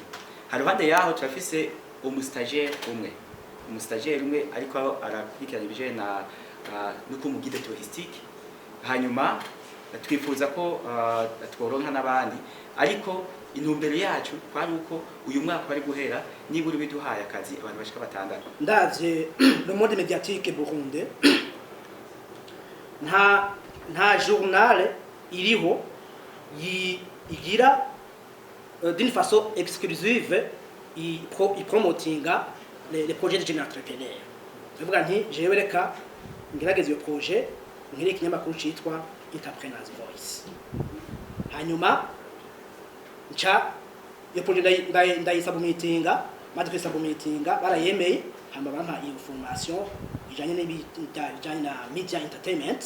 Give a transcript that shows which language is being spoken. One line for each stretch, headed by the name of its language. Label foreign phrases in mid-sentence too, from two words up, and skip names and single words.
Rundi: Haruhande yaho turafise umustagiaire umwe ariko arakurikirana ibije nuko mu
French: guide touristique.
Rundi: Hanyuma twifuza ko tworonka n'abandi, ariko intumbero yacu kwari uko uyu mwaka bari guhera niburi biduhaye akazi abantu bashika batandatu.
French: Ndavye le monde médiatique burundais
Rundi: nta journal iriho igira
French: d'une façon exclusive
Rundi: i promotinga
French: les projets de jeunes entrepreneurs.
Rundi: Bivuga nti jewe reka ngerageze iyo projet nkiri ikinyamakuru citwa Entrepreneurs Voice. Hanyuma nca iyo projet ndayisubmitinga, maze kwisubmitinga barayemeye, hamba bampa information ijanye n'ibijanye na
English: media entertainment.